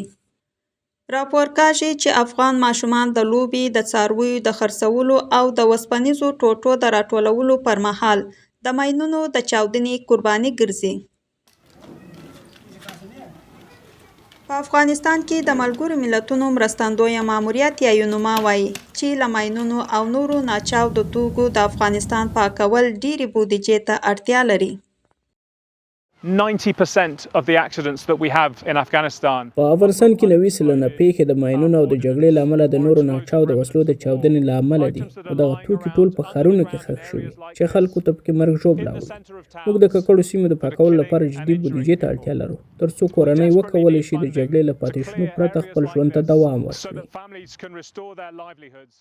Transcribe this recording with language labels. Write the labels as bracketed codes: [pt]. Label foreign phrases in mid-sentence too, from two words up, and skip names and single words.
[ps] راپور کاږي چې افغان ماشومان د لوبې، د څارویو د خرڅولو او د وسپنیزو ټوټو د راټولولو پر مهال د ماینونو د چاودنې قرباني ګرځي. په افغانستان کې د ملګرو ملتونو مرستندویه ماموریت یا یونما وایي چې له ماینونو او نورو ناچاودو توکو د افغانستان پاکول ډېرې بودیجې ته اړتیا لري. [en] 90% of the accidents that we have in Afghanistan. [ps] په افغانستان کې 90 سلنه پیښې د ماینونو او د جګړې له امله د نورو ناچاودو وسلو د چاودنې له امله دي او دغه توکي ټول په ښارونو کې ښخ شوي چې خلکو ته پکې مرګ ژوبله اوري. موږ د ککړو سیمو د پاکولو لپاره جدي بودیجې ته اړتیا لرو تر څو کورنۍ وکولی شي د جګړې له پاتې شنو پرته خپل ژوند ته دوام ورکړي.